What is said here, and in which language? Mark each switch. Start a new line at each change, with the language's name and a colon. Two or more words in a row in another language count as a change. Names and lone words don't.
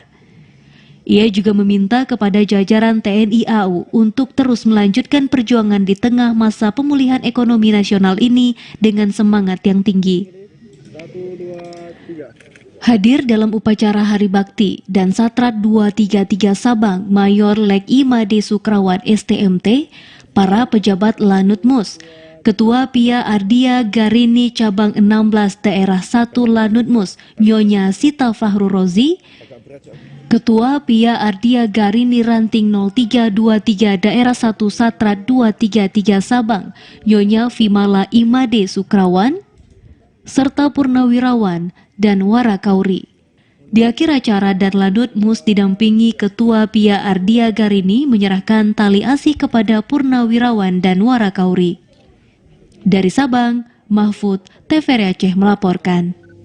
Indonesian: Ia juga meminta kepada jajaran TNI AU untuk terus melanjutkan perjuangan di tengah masa pemulihan ekonomi nasional ini dengan semangat yang tinggi. Hadir dalam upacara Hari Bakti dan Satrat 233 Sabang Mayor Lek Imade Sukrawan STMT, para pejabat Lanut Mus, Ketua Pia Ardia Garini Cabang 16 Daerah 1 Lanut Mus, Nyonya Sita Fahrul Rozi, Ketua Pia Ardia Garini Ranting 0323 Daerah 1 Satrat 233 Sabang, Nyonya Vimala Imade Sukrawan, serta Purnawirawan dan Warakauri. Di akhir acara, dan Lanut Mus didampingi Ketua Pia Ardia Garini menyerahkan tali asih kepada Purnawirawan dan Warakauri. Dari Sabang, Mahfud, TVRI Aceh melaporkan.